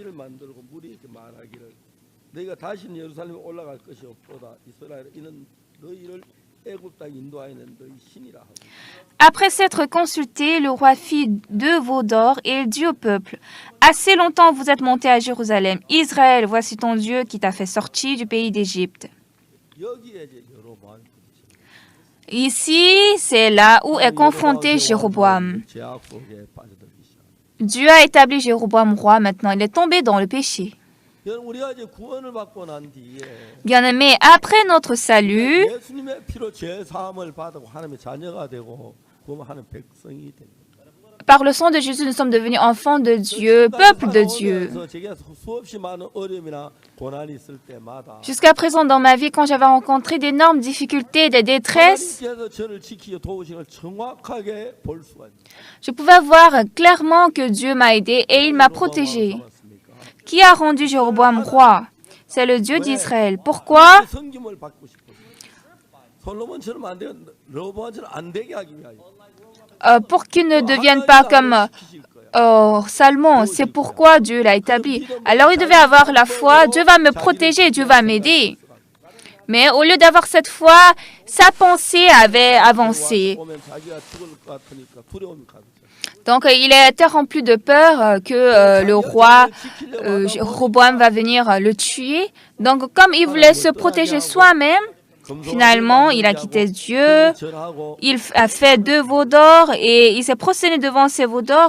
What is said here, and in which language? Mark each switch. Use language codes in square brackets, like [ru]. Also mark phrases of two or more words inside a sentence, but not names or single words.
[fr] Après s'être consulté, le roi fit 2 veaux d'or et il dit au peuple: assez longtemps vous êtes monté à Jérusalem. Israël, voici ton Dieu qui t'a fait sortir du pays d'Égypte. Ici, c'est là où est confronté Jéroboam. [ko] 죄악 속에 빠져들기 시작. [fr] Dieu a établi Jéroboam roi, maintenant il est tombé dans le péché. [ko] 여러분 우리가 이제 구원을 받고 난 뒤에 [fr] Bien-aimés, après notre salut, [ko] 예수님의 피로 죄 사함을 받고 하나님의 자녀가 되고 그러면 하나님 백성이 됩니다. [fr] par le sang de Jésus, nous sommes devenus enfants de Dieu, peuple de Dieu. [ko] 그래서 제가 수없이 많은 어려움이나 고난이 있을 때마다 [fr] Jusqu'à présent dans ma vie, quand j'avais rencontré d'énormes difficultés, des détresses, [ko] 하나님께서 저를 지키고 도우신 걸 정확하게 볼 수가 있습니다. [fr] je pouvais voir clairement que Dieu m'a aidé et il m'a protégé. Qui a rendu Jéroboam roi? C'est le Dieu d'Israël. Pourquoi? [ko] 성김을 받고 싶어서 솔로몬처럼 안 되고 르호보암처럼 안 되게 하기 위하여 [fr] Pour qu'il ne devienne pas comme Salomon. C'est pourquoi Dieu l'a établi. Alors il devait avoir la foi. Dieu va me protéger, Dieu va m'aider. Mais au lieu d'avoir cette foi, sa pensée avait avancé. [ko] 보면 자기가 죽을 것 같으니까 두려움이 가득. [fr] Donc il était rempli de peur que le roi Jéroboam va venir le tuer. Donc comme il voulait se protéger soi-même, finalement il a quitté Dieu. Il a fait 2 veaux d'or et il s'est prosterné devant ces veaux d'or.